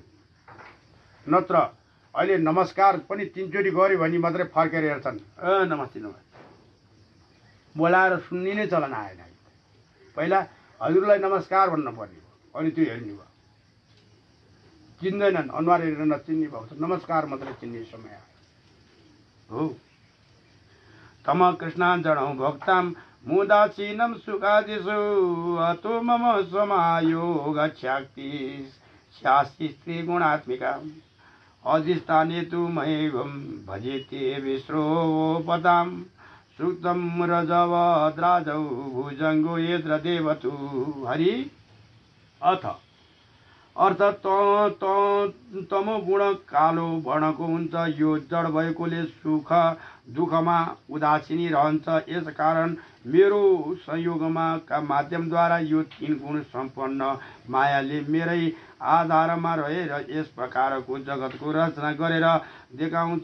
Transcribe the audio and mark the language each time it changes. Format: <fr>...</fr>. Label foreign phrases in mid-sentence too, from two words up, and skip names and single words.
<ne>नत्र अहिले नमस्कार पनि 3 चोटि गऱ्यो भने मात्रै फर्केर हेर्छन्। नमस्ते नमस्ते बोलाएर सुन्ने चलन आएन। पहिला हजुरलाई नमस्कार भन्नु पर्ने हो। अनि त्यो हेर्ने भयो। चिन्दैनन्, अनुहार हेरेर नचिन्ने भएको छ। नमस्कार मात्रै चिन्ने समय हो।</ne> <sa>तम कृष्णाञ्जनौ भक्ताम मुदासीनं सुखादिषु अतो मम समायोग शक्ति शास्ति स्त्री गुणात्मिका अधिष्ठाने तु मयेवं भजेते विश्रोपदाम् सुक्तम रजवद्राजौ भुजङ्गो यत्र देवतु हरि।</sa> <ne>अर्थ तमो गुण कालो वर्णको हुन्छ। यो जड भएकोले सुख दुःखमा उदासीनी रहन्छ। यसकारण मेरो संयोगमा का माध्यमद्वारा यो 3 गुण सम्पन्न मायाले मेरै आधारमा रहेर यस प्रकारको जगतको रचना गरेर देखाउँछ।</ne>